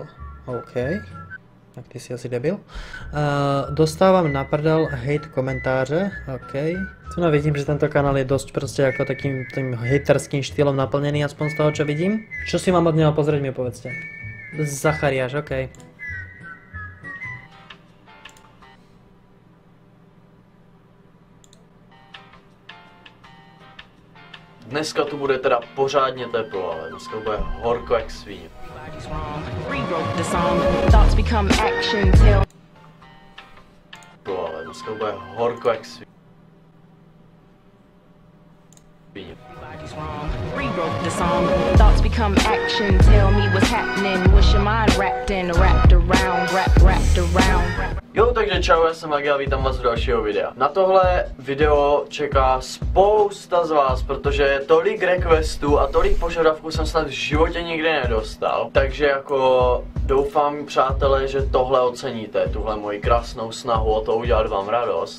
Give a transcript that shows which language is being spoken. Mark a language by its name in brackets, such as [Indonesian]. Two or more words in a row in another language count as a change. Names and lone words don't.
[Slovak] OK. Tak ty si asi debil. Dostávam na prdel hate komentáře. OK. Tu vidím, že tento kanál je dosť proste ako takým tým haterským štýlom naplnený, aspoň z toho, čo vidím. Čo si mám od neho pozrieť, mi povedzte. Zachariáš, OK. [Czech] Dneska tu bude teda pořádně teplo, ale dneska bude horko jak svíň. Ale dneska bude horko jak svíň. [English] Rewrote the song, thoughts become action, tell me what's happening, what's your mind wrapped in, wrapped around, wrapped around. [Czech] Jo, takže čau, já jsem Agi a vítám vás u dalšího videa. Na tohle video čeká spousta z vás, protože tolik requestů a tolik požadavků jsem snad v životě nikdy nedostal. Takže jako doufám, přátelé, že tohle oceníte, tuhle moji krásnou snahu o to udělat vám radost.